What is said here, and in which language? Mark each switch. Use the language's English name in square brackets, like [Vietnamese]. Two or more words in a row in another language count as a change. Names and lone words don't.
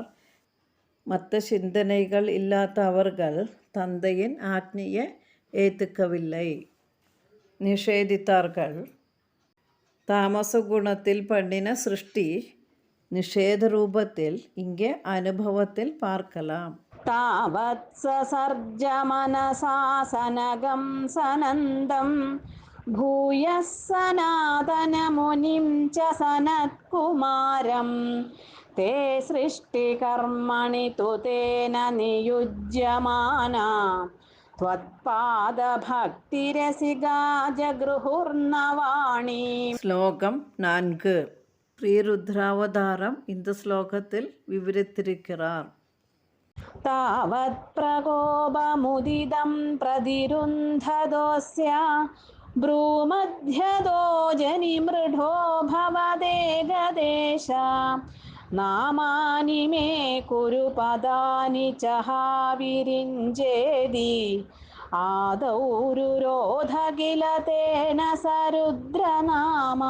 [Tamil] மற்ற சிந்தனைகள் இல்லாத அவர்கள் தந்தையின் ஆக்ஞையை ஏற்றுக்கவில்லை, நிஷேதித்தார்கள். தாமச குணத்தில் பண்ணின சிருஷ்டி நிஷேத ரூபத்தில் இங்கே அனுபவத்தில் பார்க்கலாம். [Sanskrit] तावत् ससर्ज मनसा सनगं सनन्दं भूयः सनातनमुनिं च सनत्कुमारं ते सृष्टिकर्मणि तु तेन नियुज्यमाना त्वत्पादभक्तिरसिका जगृहुर्नवाणी. [Tamil] ஸ்லோகம் 4. ஸ்ரீருத்ராவதாரம் இந்த ஸ்லோகத்தில் விவரித்திருக்கிறார். [Sanskrit] तावत् प्रकोपमुदितं प्रतिरुन्धदोऽस्य भ्रूमध्यदो जनिमृढो भवदेगदेश नामानि मे कुरु पदानि च विरिञ्जेदि आदौ रुरोध किल तेन सरुद्रनामा.